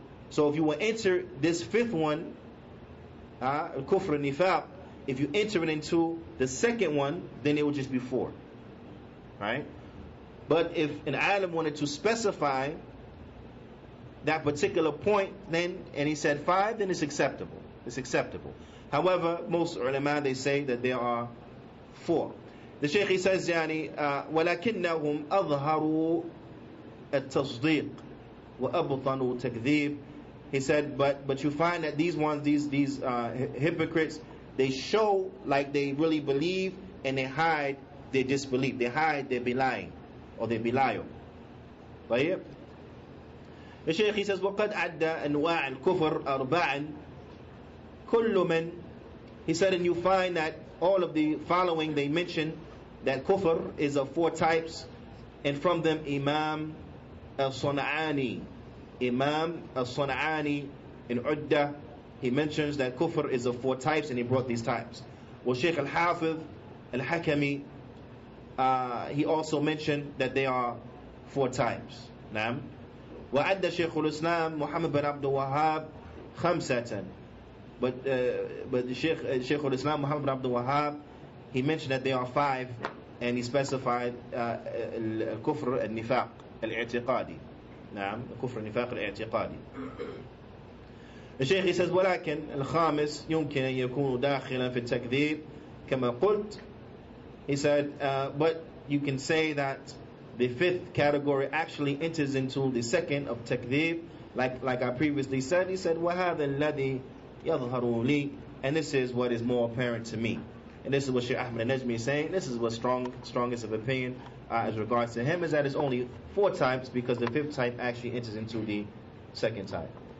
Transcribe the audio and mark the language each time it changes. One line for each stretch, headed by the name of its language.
English: So if you will enter this fifth one, kufr nifaq, if you enter it into the second one, then it will just be 4. Right? But if an alim wanted to specify that particular point, then, and he said 5, then it's acceptable. It's acceptable. However, most ulama, they say that there are 4. The Shaykh he says
Arabic: يعني ولكنهم أظهروا التصديق وأبطنوا تكذيب.
English: He said, but you find that these ones, these hypocrites, they show like they really believe, and they hide their disbelief. They hide their belying or their belial.
Arabic: طيب.
English: The Shaykh he says
Arabic: وقد عد أنواع الكفر أربعا كل من.
English: He said, and you find that all of the following they mention that kufr is of 4 types, and from them Imam al-Sun'ani. Imam al-Sun'ani in Udda, he mentions that kufr is of 4 types, and he brought these types. Well, Shaykh al-Hafiz al-Hakami, he also mentioned that they are 4 types.
Arabic: Naam. وعد شيخ الإسلام محمد بن عبد الوهاب خمسة.
English: But the Shaykh al-Islam Muhammad bin Abdul Wahhab, he mentioned that there are 5, and he specified al-kufr al-nifaq al-i'tiqadi.
Arabic: نعم, الكفر النفاق الاعتقادي.
English: The Shaykh he says
Arabic: ولكن الخامس يمكن أن يكون داخلا في التكذيب كما قلت.
English: He said, but you can say that the 5th category actually enters into the 2nd of takdhib, like I previously said. He said
Arabic: وهذا الذي يظهر لي,
English: and this is what is more apparent to me. And this is what Shaykh Ahmad al-Najmi is saying. This is what's strongest of opinion as regards to him, is that it's only 4 types, because the 5th type actually enters into the 2nd type.